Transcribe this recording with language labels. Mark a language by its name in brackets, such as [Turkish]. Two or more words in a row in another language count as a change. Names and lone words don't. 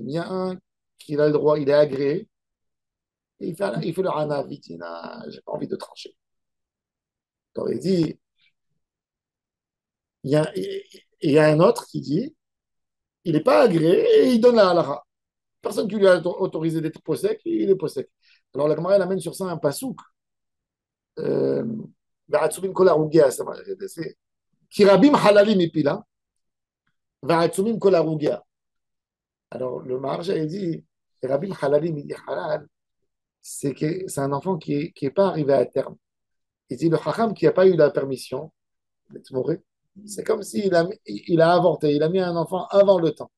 [French] Il y a un qui a le droit, il est agréé, et il fait le hana vite, j'ai pas envie de trancher. Alors il dit, il y a un autre qui dit, il n'est pas agréé et il donne la halakha. Personne qui lui a autorisé d'être possèque, il est possèque. Alors la Gemara elle amène sur ça un pasouk. [Hebrew] כי רבים חללים הפילה. ועצומים כל הרוגיה. [French] Alors le Maharsha il dit, [Hebrew] רבים חללים, [French] il dit halal, c'est un enfant qui est pas arrivé à terme. Il dit le Chacham qui n'a pas eu la permission d'être mouru, c'est comme s'il a avorté, il a mis un enfant avant le temps.